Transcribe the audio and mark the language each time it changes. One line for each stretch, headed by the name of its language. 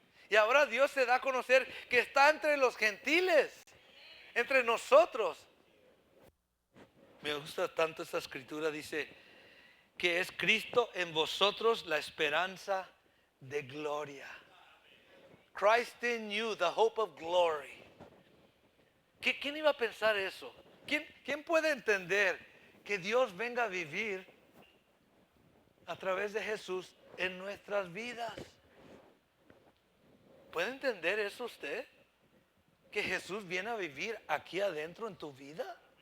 Spanish: Y ahora Dios se da a conocer que está entre los gentiles, entre nosotros. Me gusta tanto esta escritura, dice que es Cristo en vosotros la esperanza de gloria.
English: Christ in you, the hope of glory.
Spanish: ¿Quién iba a pensar eso? ¿Quién puede entender que Dios venga a vivir a través de Jesús en nuestras vidas? ¿Puede entender eso usted? ¿Que Jesús viene a vivir aquí adentro en tu vida?